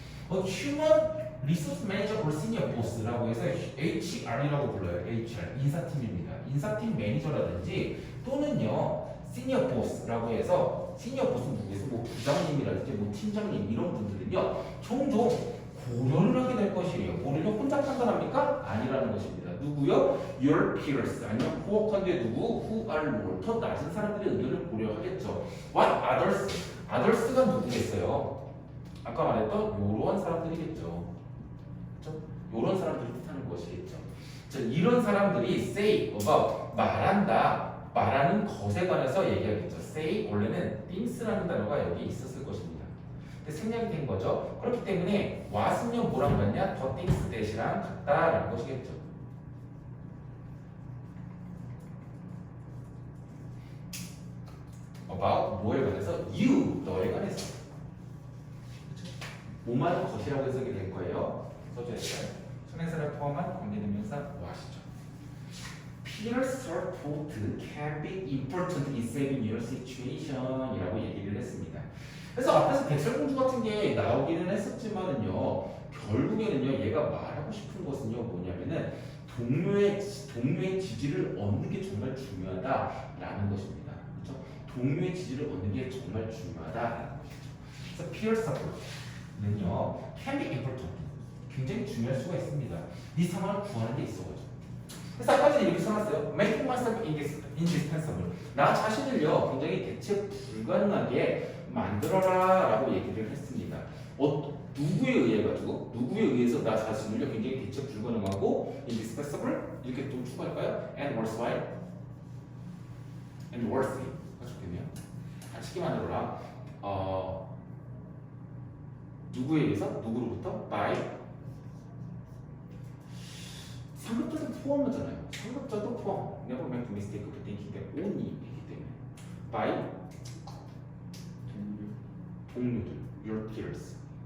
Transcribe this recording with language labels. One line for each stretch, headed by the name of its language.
English: Human Resource Manager or Senior Boss라고 해서
Korean: HR이라고 불러요. HR 인사팀입니다. 인사팀 매니저라든지 또는요 Senior Boss라고 해서 Senior Boss는 누구에서 뭐 부장님이라든지 뭐 팀장님 이런 분들은요 종종 고려를 하게 될 것이에요. 고려를 혼자 판단합니까? 아니라는 것입니다. 누구요?
English: Your peers
Korean: 아니면 코워커인데 누구?
English: Who are lower
Korean: 더 낮은 사람들의 의견을 고려하겠죠.
English: What others?
Korean: others가 누구겠어요? 아까 말했던 요런 사람들이겠죠. 그렇죠? 요런 사람들이 뜻하는 것이겠죠. 자, 이런 사람들이
English: say about
Korean: 말한다, 말하는 것에 관해서 얘기하겠죠. say 원래는 things라는 단어가 여기 있었을 것입니다. 근데 생략이 된 거죠. 그렇기 때문에 what은요 뭐랑 같냐?
English: the things that이랑
Korean: 같다라는 것이겠죠. about 뭐에 관해서 you 너에 관해서 뭐만 것이라고 해석이 될 거예요. 써줘야겠어요. 손해사를 포함한 관계대명사 what이죠.
English: Peers support can be important in saving your situation이라고
Korean: 얘기를 했습니다. 그래서 앞에서 백설공주 같은 게 나오기는 했었지만은요, 결국에는요, 얘가 말하고 싶은 것은요, 뭐냐면은 동료의 지지를 얻는 게 정말 중요하다라는 것입니다. 그렇죠? 동료의 지지를 얻는 게 정말 중요하다라는 것이죠. 그래서
English: peer support는요, can be important.
Korean: 굉장히 중요할 수가 있습니다. 네 상황을 구하는 데 있어가지고. 그래서 아까 전에 이렇게 써놨어요.
English: Making myself indispensable.
Korean: 나 자신을요 굉장히 대체 불가능하게 만들어라 라고 얘기를 했습니다. 누구에 의해 가지고 누구에 의해서 나 자신을요 굉장히 대체 불가능하고 indispensable 이렇게 좀 추가할까요?
English: And worthwhile and worthy
Korean: 좋겠네요. 쉽게 만들어라. 누구에 의해서 누구로부터 by 상급자도 포함하잖아요. 상급자도 포함.
English: Never make a mistake of thinking that only
Korean: 이기 때문에.
English: By
Korean: 동료들,
English: your peers.